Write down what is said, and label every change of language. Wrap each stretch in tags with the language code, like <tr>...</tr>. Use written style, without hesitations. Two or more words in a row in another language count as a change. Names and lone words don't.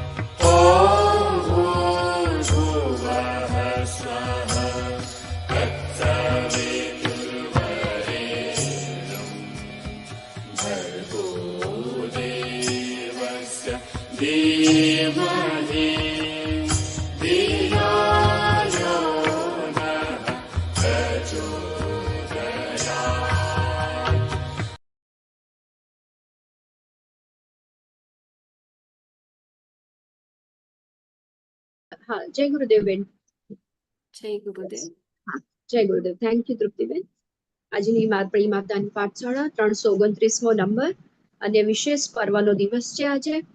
<sa>ॐ भूर्भुवः स्वः तत्सवितुर्वरेण्यं भर्गो देवस्य धीमहि धियो यो नः प्रचोदयात्।</sa> <gu>હા, જય ગુરુદેવ બેન. જય ગુરુદેવ. હા, જય ગુરુદેવ.</gu> <en>thank you</en> <gu>તૃપ્તિબેન. આજની માતળી માતાની પાઠશાળા 329મો નંબર અને વિશેષ પર્વનો દિવસ છે આજે.</gu>